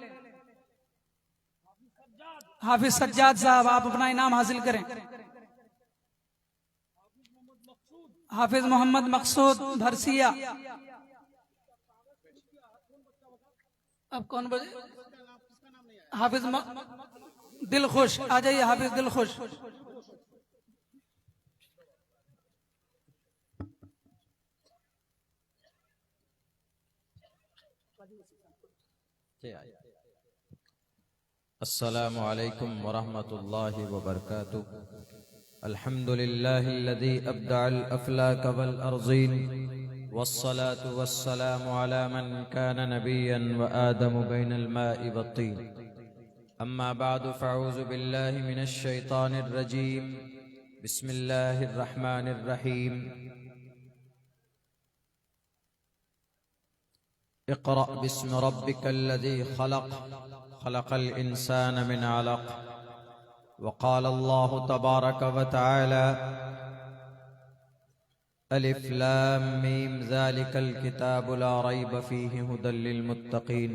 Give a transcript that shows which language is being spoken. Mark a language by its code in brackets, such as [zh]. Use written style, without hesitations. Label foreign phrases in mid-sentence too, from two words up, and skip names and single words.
[hi] हाफिज सज्जाद साहब आप अपना इनाम हासिल करें। हाफिज मोहम्मद मकसूद भरसिया, अब कौन बोले? हाफिज दिल खुश आ जाइए, हाफिज दिल खुश। [ar] السلام عليكم ورحمة الله وبركاته. الحمد لله الذي أبدع الأفلاك والأرضين والصلاة والسلام على من كان نبيا وآدم بين الماء والطين. أما بعد فأعوذ بالله من الشيطان الرجيم. بسم الله الرحمن الرحيم اقرأ باسم ربك الذي خلق خلق الإنسان من علق. وقال الله تبارك وتعالى الم ذلك الكتاب لا ريب فيه هدى للمتقين.